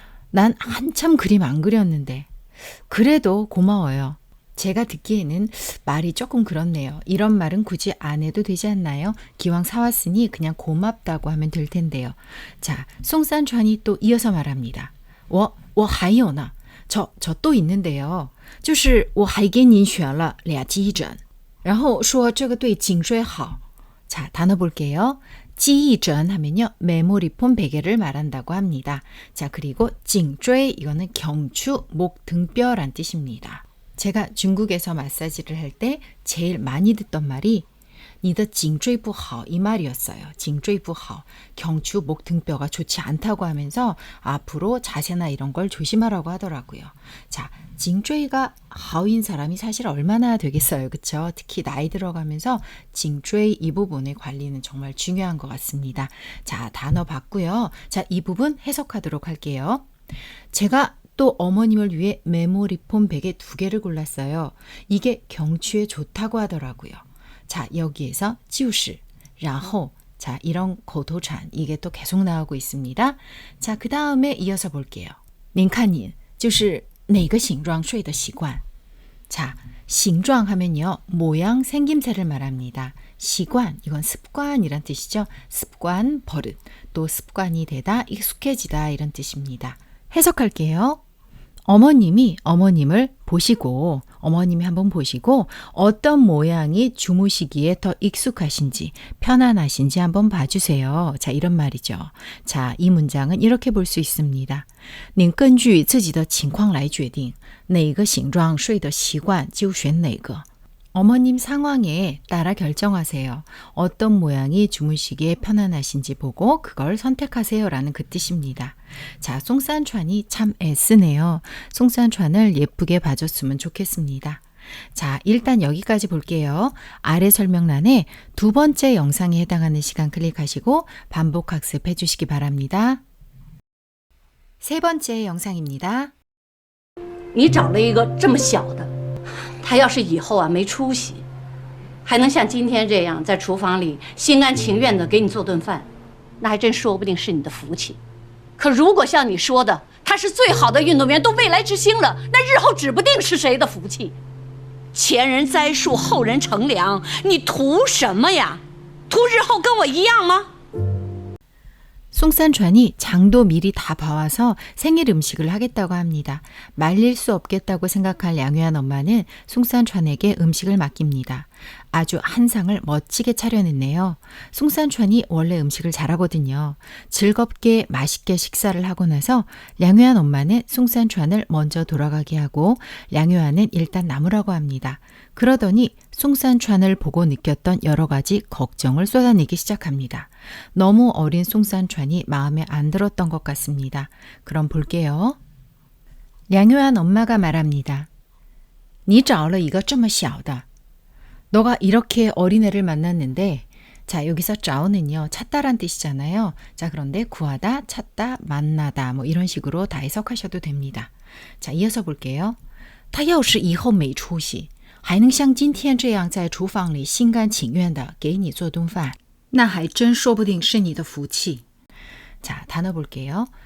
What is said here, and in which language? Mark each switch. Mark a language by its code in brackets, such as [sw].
[ko] 난 한참 그림 안 그렸는데 그래도 고마워요. 제가 듣기에는 말이 조금 그렇네요. 이런 말은 굳이 안 해도 되지 않나요? 기왕 사왔으니 그냥 고맙다고 하면 될 텐데요. 자, 송산찬이 또 이어서 말합니다. [zh] 我还有呢. [ko] 저 또 있는데요. [zh] 就是我还给您选了俩鸡枕然后说这个对颈椎好 [ko] 자, 단어 볼게요. 记忆枕 하면요. 메모리폼 베개를 말한다고 합니다. 자, 그리고 颈椎 이거는 경추, 목, 등뼈란 뜻입니다. 제가 중국에서 마사지를 할 때 제일 많이 듣던 말이 [zh] 你的颈椎不好 [ko] 이 말이었어요. [zh] 颈椎不好 [ko] 경추, 목, 등뼈가 좋지 않다고 하면서 앞으로 자세나 이런 걸 조심하라고 하더라고요. 자, 颈椎가 하오인 사람이 사실 얼마나 되겠어요. 그쵸? 특히 나이 들어가면서 颈椎 이 부분의 관리는 정말 중요한 것 같습니다. 자, 단어 봤고요. 자, 이 부분 해석하도록 할게요. 제가 또 어머님을 위해 메모리폼 베개 2개를 골랐어요. 이게 경추에 좋다고 하더라고요. 자, 여기에서 [zh] 就是然后 [ko] 자, 이런 고도찬 이게 또 계속 나오고 있습니다. 자, 그 다음에 이어서 볼게요. [zh] 您看您就是哪个形状睡的习惯 [ko] 자, 形状 하면요. 모양, 생김새를 말합니다. 习惯 이건 습관이란 뜻이죠. 습관, 버릇, 또 습관이 되다, 익숙해지다 이런 뜻입니다. 해석할게요. 어머님이 어머님을 보시고 어머님이 한번 보시고 어떤 모양이 주무시기에 더 익숙하신지 편안하신지 한번 봐주세요. 자, 이런 말이죠. 자, 이 문장은 이렇게 볼 수 있습니다. [zh] 您根据自己的情况来决定哪个形状睡的习惯就选哪个 [ko] 어머님 상황에 따라 결정하세요. 어떤 모양이 주무시기에 편안하신지 보고 그걸 선택하세요 라는 그 뜻입니다. 자, 송산찬이 참 애쓰네요. 송산찬을 예쁘게 봐줬으면 좋겠습니다. 자, 일단 여기까지 볼게요. 아래 설명란에 2번째 영상에 해당하는 시간 클릭하시고 반복 학습해 주시기 바랍니다. 3번째 영상입니다. [zh] 你找了一个这么小的，他要是以后啊没出息，还能像今天这样在厨房里心甘情愿的给你做顿饭，那还真说不定是你的福气。可如果像你说的，他是最好的运动员，都未来之星了，那日后指不定是谁的福气。前人栽树，后人乘凉，你图什么呀？图日后跟我一样吗？ [ko] 송산찬이 장도 미리 다 봐와서 생일 음식을 하겠다고 합니다. 말릴 수 없겠다고 생각할 양회한 엄마는 송산찬에게 음식을 맡깁니다. 아주 한상을 멋지게 차려냈네요. 송산川이 원래 음식을 잘하거든요. 즐겁게 맛있게 식사를 하고 나서 량유한 엄마는 송산川을 먼저 돌아가게 하고 량유한은 일단 남으라고 합니다. 그러더니 송산川을 보고 느꼈던 여러 가지 걱정을 쏟아내기 시작합니다. 너무 어린 송산川이 마음에 안 들었던 것 같습니다. 그럼 볼게요. 량유한 엄마가 말합니다. [zh] 你找了一个这么小的 [ko] 너가 이렇게 어린애를 만났는데 자 여기서找는요 찾다란 뜻이잖아요. 자 그런데 구하다, 찾다, 만나다 뭐 이런 식으로 다 해석하셔도 됩니다. 자 이어서 볼게요. [zh] 他要是以后没出息还能像今天这样在厨房里心甘情愿地给你做顿饭那还真说不定是你的福气 [ko] 자 단어 볼게요.